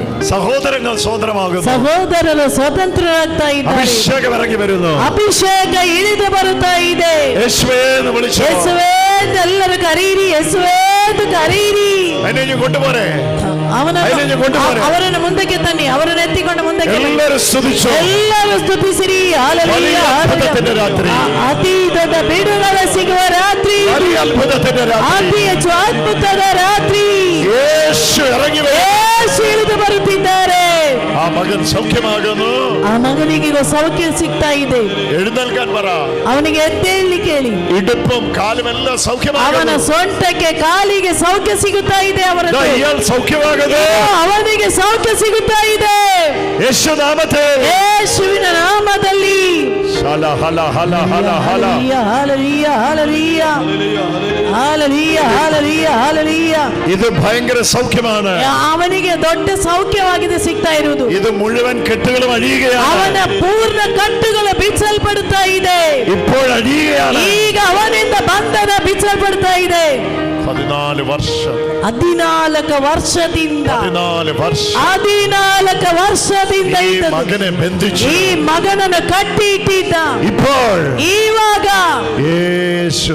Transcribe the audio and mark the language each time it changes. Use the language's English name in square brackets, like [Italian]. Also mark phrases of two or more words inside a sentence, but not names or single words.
[Malayalam] സഹോദരങ്ങൾ സ്വതന്ത്രമാകുന്നു. [Kannada] ಸಹೋದರರು ಸ್ವತಂತ್ರರಾಗ್ತಾ ಇದ್ದಾರೆ. [Malayalam] അഭിഷേകം ഇറങ്ങി വരുന്നു. [Kannada] ಅಭಿಷೇಕ ಇಳಿದು ಬರುತ್ತಾ ಇದೆ. [Malayalam] യേശുവേ എന്ന് വിളിച്ചു. [Kannada] യേശുവേ ಎಲ್ಲರೂ ಕರೀರಿ. ಯೇಸುವೇ ಎಂದು ಕರೀರಿ. [Malayalam] എന്നെ കൊണ്ടുപോരെ. [Kannada] ಅವರನ್ನು ಮುಂದಕ್ಕೆ ತನ್ನಿ. ಅವರನ್ನು ಎತ್ತಿಕೊಂಡು ಮುಂದಕ್ಕೆ ಎಲ್ಲರೂ ಸ್ತುತಿಸಿರಿ. ಹಲ್ಲೆಲೂಯಾ. ಅತಿ ದೊಡ್ಡ ಬಿಡುಗಡೆ ಸಿಗುವ ರಾತ್ರಿ. ಅತಿ ಹೆಚ್ಚು ಅದ್ಭುತದ ರಾತ್ರಿ. യേശു ಇಳಿದು ಬರುತ್ತಿದ್ದಾರೆ. [Malayalam] ആ മകൻ സൗഖ്യമാകുന്നു. [Kannada] ಆ ಮಗನಿಗೆ ಸೌಖ್ಯ ಸಿಗ್ತಾ ಇದೆ. [Malayalam] എഴുന്നേൽക്കാൻ പറ. [Kannada] ಅವನಿಗೆ ಎದ್ದೇಳಿ ಕೇಳಿ. [Malayalam] ഇടുപ്പും കാലുമെല്ലാം സൗഖ്യമാകുന്നു. [Kannada] ಅವನ ಸೊಂಟಕ್ಕೆ ಕಾಲಿಗೆ ಸೌಖ್ಯ ಸಿಗುತ್ತಾ ಇದೆ. [Malayalam] സൗഖ്യമാകുന്നു. [Kannada] ಅವನಿಗೆ ಸೌಖ್ಯ ಸಿಗುತ್ತಾ ಇದೆ. [Malayalam] യേശു നാമത്തിൽ. [Kannada] ಯೇಸುವಿನ ನಾಮದಲ್ಲಿ. [Malayalam] ഇത് ഭയങ്കര സൗഖ്യമാണ്. [Kannada] ಅವನಿಗೆ ದೊಡ್ಡ ಸೌಖ್ಯವಾಗಿದೆ ಸಿಗ್ತಾ ಇರುವುದು. [Malayalam] ഇത് മുഴുവൻ കെട്ടുകളും അഴിയുകയാണ്. [Kannada] ಅವನ ಪೂರ್ಣ ಕಟ್ಟುಗಳು ಬಿಚ್ಚಲ್ಪಡುತ್ತಾ ಇದೆ. [Malayalam] ഇപ്പോൾ അഴിയുകയാണ്. [Kannada] ಈಗ ಅವನಿಂದ ಬಂಧನ ಬಿಚ್ಚಲ್ಪಡ್ತಾ ಇದೆ. 14 ವರ್ಷ 14 ವರ್ಷದಿಂದ 14 ವರ್ಷದಿಂದ ಈ ಮಗನೇ ಬಂಧಿಸಿ ಈ ಮಗನನ್ನು ಕಟ್ಟಿ ಇಟ್ಟಿದ್ದ ಇವಾಗ ಯೇಸು